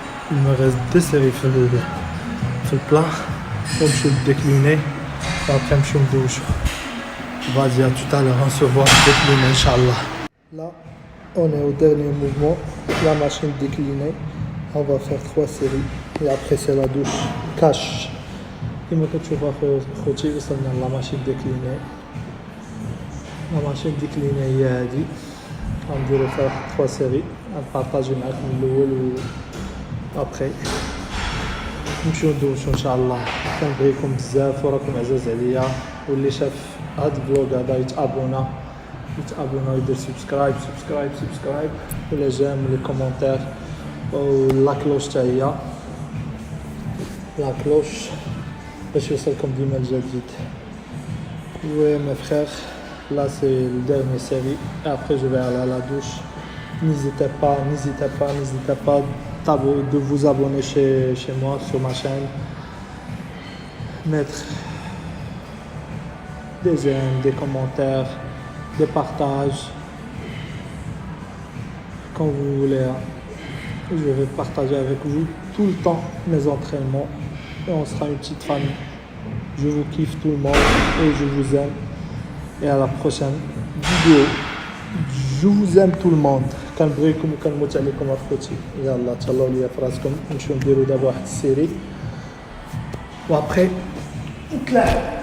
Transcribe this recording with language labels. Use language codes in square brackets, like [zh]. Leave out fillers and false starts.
[fr] Il me reste 2 séries [ar] في البلا ونمشيو [fr] décliner [ar] وابخي نمشيو ندوشو. [fr] Vas-y, à tout à l'heure, on se voit décliner, Inch'Allah. Là, on est au dernier mouvement, la machine déclinée. On va faire 3 séries et après c'est la douche cash. [ar] كما كتشوفوا خوتي وصلنا لا ماشين ديكليني. لا ماشين ديكليني هي هادي غنديرو فيها 3 سيري غنبارطاجي معاكم الاول و ابخي نمشيو ندوشو ان شاء الله. كنبغيكم بزاف وراكم عزاز عليا، واللي شاف هاد الفلوق هذا يتابونا ويدير سبسكرايب ولا جيم لي كومونتير ولا كلوش حتى هي لا كلوش باش يوصلكم ديما الجديد. [fr] Ouais mes frères, là c'est le dernier série et après je vais aller à la douche. N'hésitez pas de vous abonner chez moi sur ma chaîne, mettre des j'aime, des commentaires, des partages quand vous voulez. Je vais partager avec vous tout le temps mes entraînements et on sera une petite famille. Je vous kiffe tout le monde et je vous aime. Et à la prochaine vidéo. Je vous aime tout le monde. [ar] كنبغيكم وكنموت عليكم اخوتي. يلا تهلاو ليا في راسكم. نمشيو نديرو دابا واحد السيري وابخي نتلاقاو.